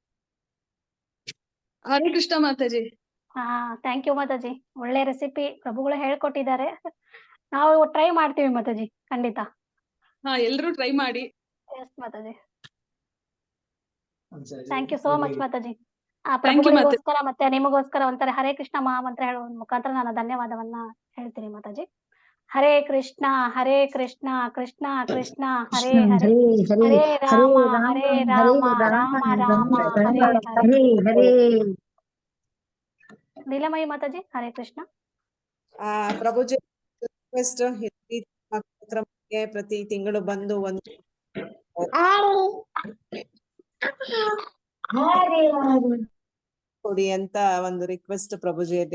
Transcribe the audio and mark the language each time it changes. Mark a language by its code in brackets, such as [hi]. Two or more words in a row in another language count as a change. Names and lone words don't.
[kn] ಹರೇ ಕೃಷ್ಣ ಮಾತಾಜಿ. [en] thank you [kn] ಮಾತಾಜಿ. ಒಳ್ಳೆ ರೆಸಿಪಿ ಪ್ರಭುಗಳು ಹೇಳ್ಕೊಟ್ಟಿದ್ದಾರೆ. ನಾವು ಟ್ರೈ ಮಾಡ್ತೀವಿ ಮಾತಾಜಿ, ಖಂಡಿತ. ಹಾ, ಎಲ್ರು ಟ್ರೈ ಮಾಡಿ. [en] Yes Mataji. Thank you so much Mataji. Thank you, [kn] ಪ್ರಭುಗಳಿಗೋಸ್ಕರ ಮತ್ತೆ ನಿಮಗೋಸ್ಕರ ಒಂಥರ ಹರೇ ಕೃಷ್ಣ ಮಹಾಮಂತ್ರ ಹೇಳುವ ಮುಖಾಂತರ ನಾನು ಧನ್ಯವಾದವನ್ನ ಹೇಳ್ತೀನಿ ಮಾತಾಜಿ. ಹರೇ ಕೃಷ್ಣ ಕೃಷ್ಣ ಕೃಷ್ಣ ಹರೇ ಹರೇ ಹರೇ ರಾಮ ರಾಮ ರಾಮ ಹರೇ ಹರೇ. ನೀಲಮಯಿ ಮಾತಾಜಿ, ಹರೇ ಕೃಷ್ಣ. ಪ್ರಭುಜಿ ರಿಕ್ವೆಸ್ಟ್, ಪ್ರತಿ ತಿಂಗಳು ಬಂದು ಒಂದು ಕೊಡಿ ಅಂತ ಒಂದು ರಿಕ್ವೆಸ್ಟ್ ಪ್ರಭುಜಿಯಲ್ಲಿ.